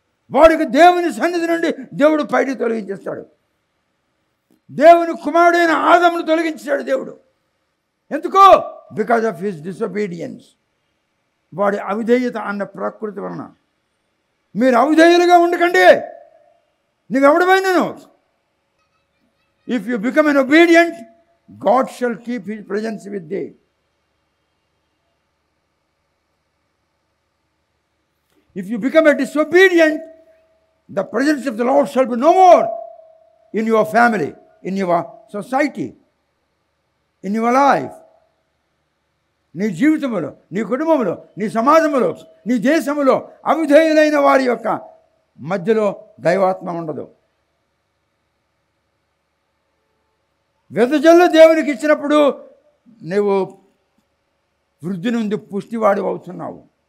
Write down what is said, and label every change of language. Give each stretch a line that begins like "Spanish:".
Telugu: వాడికి దేవుని సన్నిధి నుండి దేవుడు పైకి తొలగించేస్తాడు. దేవుని కుమారుడైన ఆదమును తొలగించాడు దేవుడు. ఎందుకో?
English: Because of his disobedience.
Telugu: వాడి అవిధేయత అన్న ప్రకృతి వలన. మీరు అవిధేయులుగా ఉండకండి, నువ్వెవడమైనాను.
English: If you become an obedient, God shall keep his presence with thee. If you become a disobedient, the presence of the Lord shall be no more in your family, in your society, in your life.
Telugu: నీ జీవితంలో, నీ కుటుంబంలో, నీ సమాజంలో, నీ దేశంలో అవిధేయులైన వారి యొక్క మధ్యలో దైవాత్మ ఉండదు. వెదజల్లు దేవునికి ఇచ్చినప్పుడు నువ్వు వృద్ధి నుండి పుష్టివాడు అవుతున్నావు.